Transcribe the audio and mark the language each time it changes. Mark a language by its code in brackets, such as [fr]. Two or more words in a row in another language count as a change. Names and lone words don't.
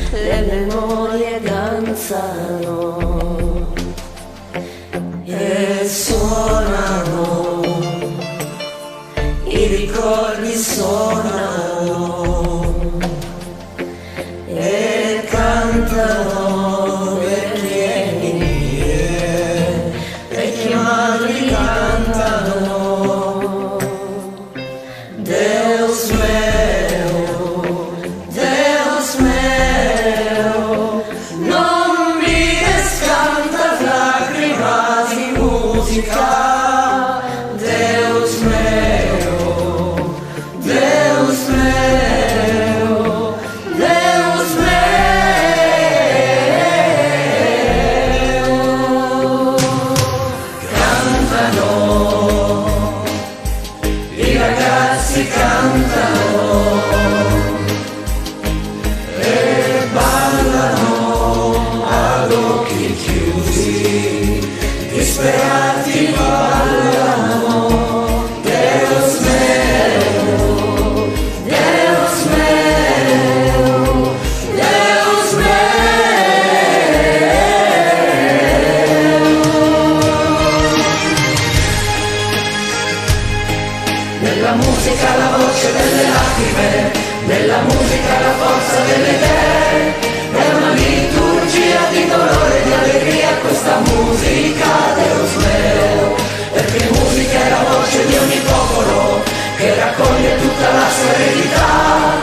[it] Le memorie danzano e suonano, i ricordi suonano e cantano vecchie mie, vecchie madri cantano. [pt] Deus meu, Deus meu, [it] non mi [es] descantas lágrimas y música. [pt] Deus meu, Deus meu, Deus meu. [it] Cantano, i ragazzi cantano e ballano ad occhi chiusi, disperati ballano. [pt] Deus meu, Deus meu, Deus meu. [it] Nella musica la voce delle lacrime, nella musica la forza delle idee, è una liturgia di dolore e di allegria questa musica, [pt] Deus meo, [it] perché musica è la voce di ogni popolo che raccoglie tutta la sua eredità.